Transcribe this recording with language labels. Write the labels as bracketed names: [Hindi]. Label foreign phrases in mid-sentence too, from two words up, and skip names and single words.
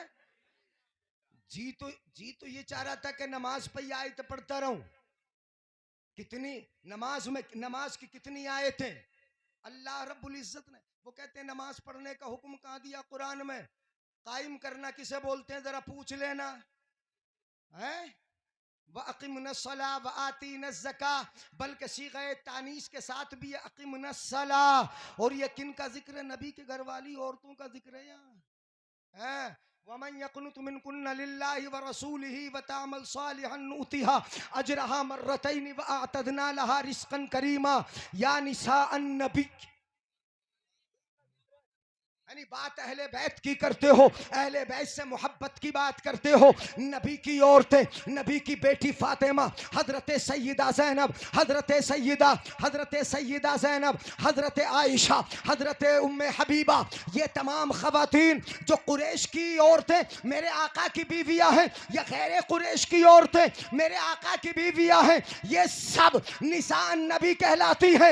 [Hindi] जी तो ये चाह रहा था कि नमाज पे ही आयत पढ़ता रहूं। कितनी नमाज में, नमाज की कितनी आयतें अल्लाह [Arabic] رب العزة [Hindi] ने, वो कहते हैं नमाज पढ़ने का हुक्म कहाँ दिया कुरान में, कायम करना किसे बोलते हैं जरा पूछ लेना है। [Arabic] وأقيموا الصلاة وآتوا الزكاة, [Hindi] बल्कि सीग़े तानीस के साथ भी अक़िमनस्सला। और ये किन का जिक्र है? नबी के घर वाली औरतों का जिक्र है यहाँ। [Arabic] ومن يقنت منكن لله ورسوله وتعمل صالحا نؤتها أجرها مرتين وأعتدنا لها رزقا كريما. يا نساء النبي, [Hindi] यानी बात अहले बैत की करते हो, अहले बैत से मोहब्बत की बात करते हो। नबी की औरतें, नबी की बेटी फातिमा, हजरत सैयदा ज़ैनब, हजरत सैयदा ज़ैनब, हजरत आयशा, हजरत उम्मे हबीबा, ये तमाम खवातीन जो कुरैश की औरतें मेरे आका की बीवियां हैं या गैर कुरैश की औरतें मेरे आका की बीवियां हैं, ये सब [Arabic] نساء النبي [Hindi] कहलाती हैं।